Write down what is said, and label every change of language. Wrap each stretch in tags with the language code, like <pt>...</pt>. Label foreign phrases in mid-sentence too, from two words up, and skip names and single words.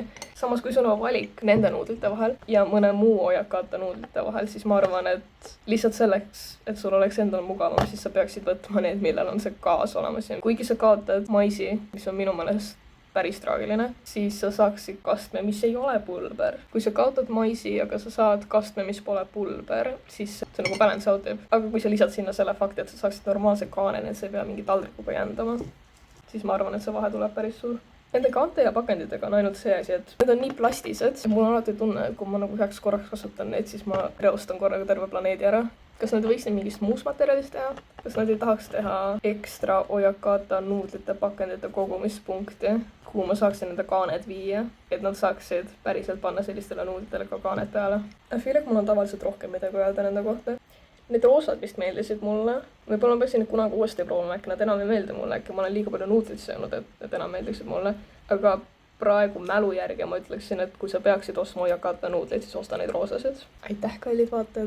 <et>Samas, kui sul on valik nende nuudlite vahel ja mõne muu Ojakata nuudlite vahel, siis ma arvan, et lihtsalt selleks, et sul oleks endal mugavam, siis sa peaksid võtma need, millel on see gaas olemas. Ja kuigi sa kaotad maisi, mis on minu meelest päris traagiline, siis sa saaksid kastme, mis ei ole pulber. Kui sa kaotad maisi, aga sa saad kastme, mis pole pulber, siis see nagu</et> <en>balance out</en> <et>teeb. Aga kui sa lisad sinna selle fakti, et sa saaksid normaalse kaane, et sa ei pea mingi taldrikuga jändama, siis ma arvan, et see vahe tuleb päris suur. Nende kaante ja pakenditega on ainult see asi, et need on nii plastised. Mul on alati tunne, et kui ma nagu üheks korraks kasutan neid, siis ma reostan korraga terve planeedi ära. Kas nad võiks neid mingist muust materjalist teha? Kas nad ei tahaks teha ekstra Ojakata nuudlite pakendite kogumispunkti, kuhu ma saaksin nende kaaned viia, et nad saaksid päriselt panna sellistele nuudlitele ka kaaned peale?</et> <en>I feel like</en> <et>mul on tavaliselt rohkem midagi öelda nende kohta. Need roosad vist meeldisid mulle. Võib-olla ma peaksin kunagi uuesti proovima, äkki nad enam ei meeldi mulle, äkki ma olen liiga palju nuudlit söönud, et enam meeldiksid mulle. Aga praegu mälu järgi ma ütleksin, et kui sa peaksid ostma Ojakata nuudleid, siis osta neid roosasid. Aitäh, kallid vaatajad!</et>